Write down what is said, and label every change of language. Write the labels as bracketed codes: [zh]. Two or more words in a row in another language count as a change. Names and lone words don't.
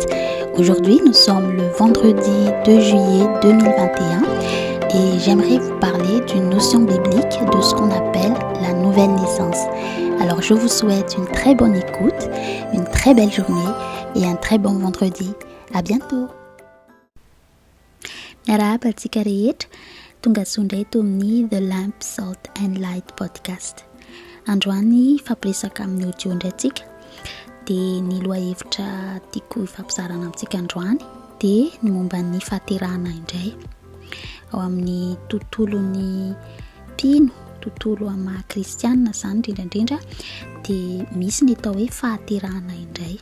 [fr] Aujourd'hui, nous sommes le vendredi 2 juillet 2021 et j'aimerais vous parler d'une notion biblique de ce qu'on appelle la nouvelle naissance. Alors, je vous souhaite une très bonne écoute, une très belle journée et un très bon vendredi. À bientôt! [mg] Miarahaba antsika rehetra, tonga soa indray eto amin'ny The Lamp, Salt and Light podcast. Androany fampiresaka amin'ny audio indray antsika dia ny lohahevitra tiako hifampizarana amintsika androany dia ny momba ny fahaterahana indray ao amin'ny tontolon'ny mpino, tontolo ama kristianina izany indrindrandrindra dia misy ny atao hoe fahaterahana indray.